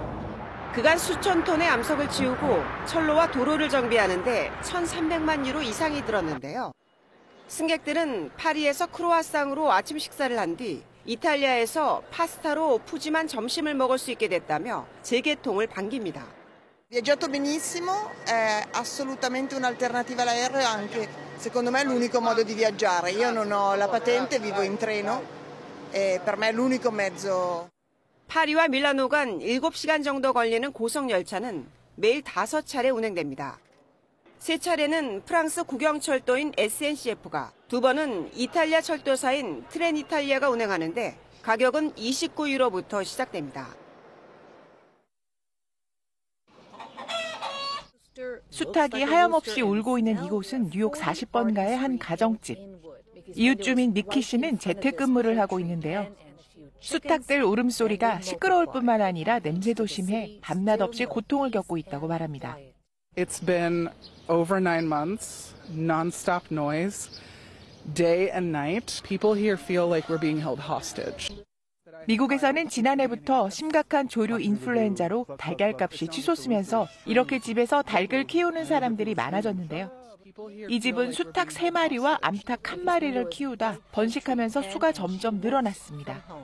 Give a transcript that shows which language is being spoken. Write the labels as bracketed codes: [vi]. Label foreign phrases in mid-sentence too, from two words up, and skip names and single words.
[ko] 그간 수천 톤의 암석을 치우고 철로와 도로를 정비하는데 1,300만 유로 이상이 들었는데요. 승객들은 파리에서 크로아상으로 아침 식사를 한 뒤 이탈리아에서 파스타로 푸짐한 점심을 먹을 수 있게 됐다며 재개통을 반깁니다. [it] Viaggiato benissimo, è assolutamente un'alternativa all'aereo, anche secondo me è l'unico modo di viaggiare. Io non ho la patente, vivo in treno e per me è l'unico mezzo. [ko] 파리와 밀라노 간 7시간 정도 걸리는 고속열차는 매일 5차례 운행됩니다. 3차례는 프랑스 국영철도인 SNCF가, 2번은 이탈리아 철도사인 트렌이탈리아가 운행하는데 가격은 29유로부터 시작됩니다. 수탉이 하염없이 울고 있는 이곳은 뉴욕 40번가의 한 가정집. 이웃 주민 니키 씨는 재택근무를 하고 있는데요. 수탉들 울음소리가 시끄러울 뿐만 아니라 냄새도 심해 밤낮 없이 고통을 겪고 있다고 말합니다. [en] It's been over 9 months, non-stop noise, day and night. People here feel like we're being held hostage. [ko] 미국에서는 지난해부터 심각한 조류 인플루엔자로 달걀값이 치솟으면서 이렇게 집에서 닭을 키우는 사람들이 많아졌는데요. 이 집은 수탉 3마리와 암탉 1마리를 키우다 번식하면서 수가 점점 늘어났습니다.